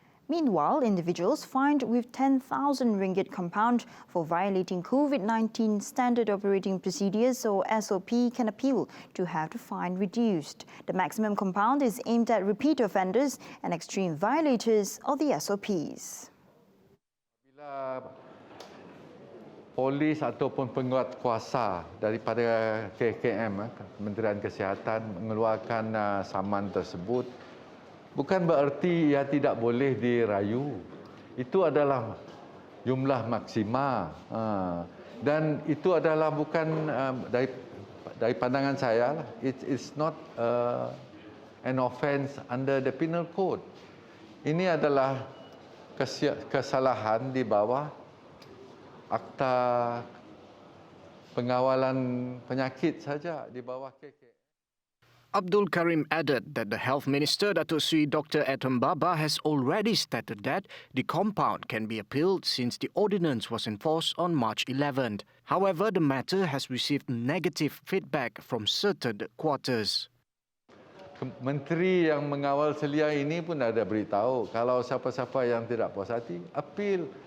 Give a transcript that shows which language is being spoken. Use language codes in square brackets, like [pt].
[en] Meanwhile, individuals fined with 10,000 ringgit compound for violating COVID-19 Standard Operating Procedures or SOP can appeal to have the fine reduced. The maximum compound is aimed at repeat offenders and extreme violators of the SOPs. [ms] Polis ataupun penguat kuasa daripada KKM, Kementerian Kesihatan, mengeluarkan saman tersebut, bukan bererti ia tidak boleh dirayu. Itu adalah jumlah maksima. Dan itu adalah bukan dari pandangan saya, [en] it is not an offence under the penal code. [ms] Ini adalah kesalahan di bawah Akta Pengawalan Penyakit saja, di bawah KK. [en] Abdul Karim added that the Health Minister Datuk Sri Dr. Atom Baba has already stated that the compound can be appealed since the ordinance was enforced on March 11th. However, the matter has received negative feedback from certain quarters. [ms] Menteri yang mengawal selia ini pun ada beritahu kalau siapa-siapa yang tidak puas hati, apil.